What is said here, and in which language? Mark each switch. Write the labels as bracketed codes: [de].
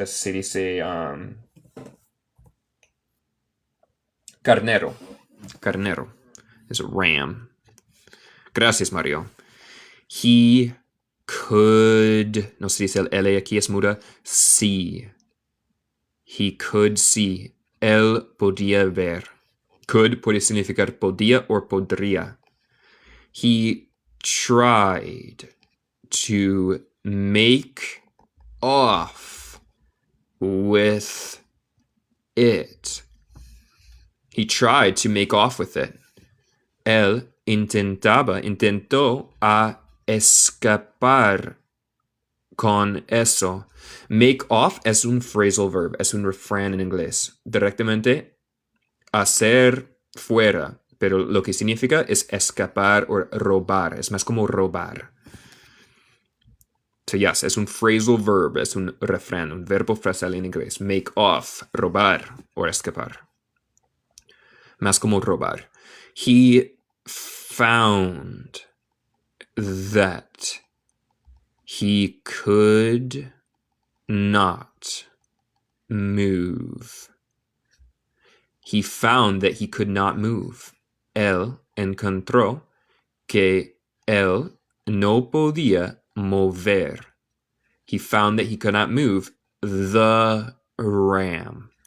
[es] Se dice carnero. Es ram. Gracias, Mario. [en] He could, [es] no se dice el L aquí, es muda, see. [en] He could see. [es] Él podía ver. Could puede significar podía o podría. [en] He tried to make off with it. He tried to make off with it. [es] Él intentó a escapar con eso. Make off es un phrasal verb, es un refrán en inglés. Directamente, hacer fuera, pero lo que significa es escapar o robar. Es más como robar. So yes, es un phrasal verb, es un refrán, un verbo frasal en inglés. Make off, robar o escapar. Más como robar. [en] He found that he could not move. He found that he could not move. [es] Él encontró que él no podía mover. [en] He found that he could not move the ram.